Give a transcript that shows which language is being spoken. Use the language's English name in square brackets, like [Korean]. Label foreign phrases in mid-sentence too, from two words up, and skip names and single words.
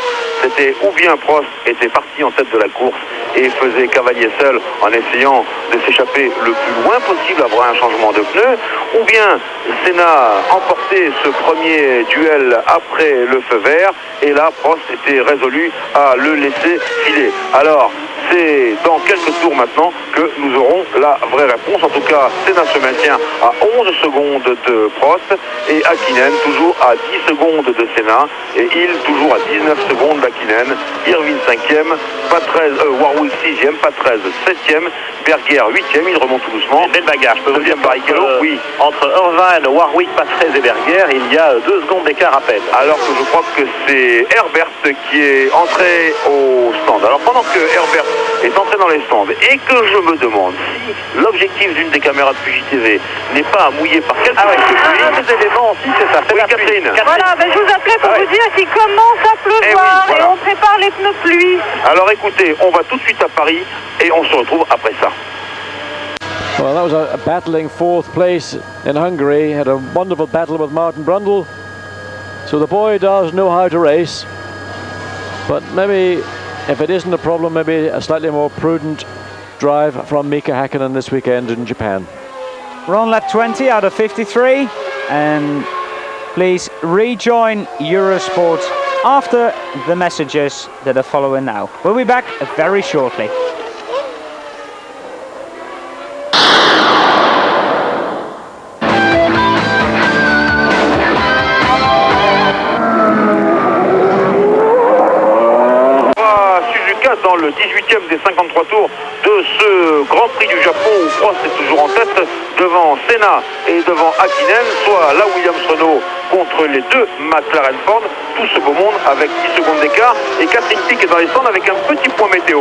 [French] C'était ou bien Prost était parti en tête de la course et faisait cavalier seul en essayant de s'échapper le plus loin possible après un changement de pneu, ou bien Senna emportait ce premier duel après le feu vert, et là Prost était résolu à le laisser filer. Alors c'est dans quelques tours maintenant que que nous aurons la vraie réponse. En tout cas, Senna se maintient à 11 secondes de Prost et Häkkinen toujours à 10 secondes de Senna et Hill toujours à 19 secondes d'Häkkinen. Irvine 5e, Warhol 6e, Patrese 7e, Berger 8e, il remonte tout doucement. Belle bagarre, je peux vous dire Barrichello, oui. Entre Irvine, Warwick, Patrese et Berger, il y a 2 secondes d'écart à peine. Alors que je crois que c'est Herbert qui est entré au stand. Alors pendant que Herbert est entré dans les stands et que je me demande si l'objectif d'une des caméras de FujiTV n'est pas à mouiller par quelques Un des éléments aussi, c'est ça. Oui, Catherine. Voilà, ben, je vous appelais pour vous dire qu'il commence à pleuvoir voilà. et on prépare les pneus pluie. Alors écoutez, on va tout de suite à Paris et on se retrouve après ça. [English] Well, that was a battling fourth place in Hungary. Had a wonderful battle with Martin Brundle. So the boy does know how to race. But maybe, if it isn't a problem, maybe a slightly more prudent drive from Mika Häkkinen this weekend in Japan. We're on lap 20 out of 53, and please rejoin Eurosport after the messages that are following now. We'll be back very shortly. [French] Dans le 18e des 53 tours de ce Grand Prix du Japon où Prost est toujours en tête devant Senna et devant Häkkinen, soit la Williams-Renault contre les deux McLaren Ford, tout ce beau monde avec 10 secondes d'écart et Catherine Pic est dans les stands avec un petit point météo.